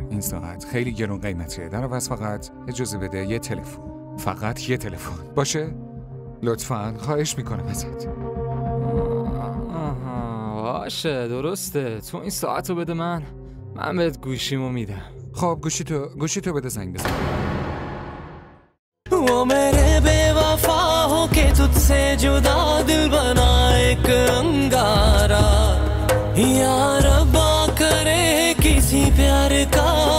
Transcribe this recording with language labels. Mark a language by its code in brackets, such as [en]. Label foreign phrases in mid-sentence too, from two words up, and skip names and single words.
[fa] این ساعت خیلی گرون قیمتیه. در عوض فقط اجازه بده یه تلفن، فقط یه تلفن باشه؟ لطفاً خواهش میکنم ازت. باشه درسته. تو این ساعتو بده من بهت گوشیمو میدم. خب گوشی تو بده زنگ بزن. [hi] वो मेरे बेवफा हो के तुझसे जुदा दिल बना एक अंगारा, यार रब्बा करे किसी प्यार का